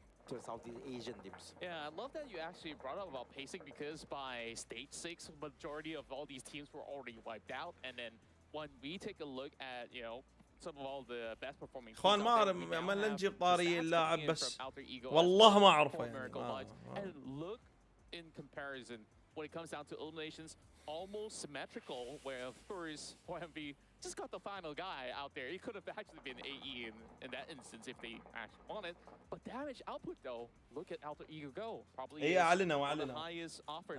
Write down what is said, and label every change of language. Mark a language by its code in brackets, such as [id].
[en] Yeah, I love that you actually brought up about pacing, because by stage 6 majority of all these teams were already wiped out, and then when we take a look at, you know, some of all the best performing [ar] اخوان ما نجيب طاري اللاعب بس والله ما اعرفه يعني. [en] And look in comparison when it comes down to eliminations, almost symmetrical, where of course 4MV just got the final guy out there. He could have actually been AE in that instance if they actually wanted. But damage output though, look at Alter Ego go. Probably the highest offered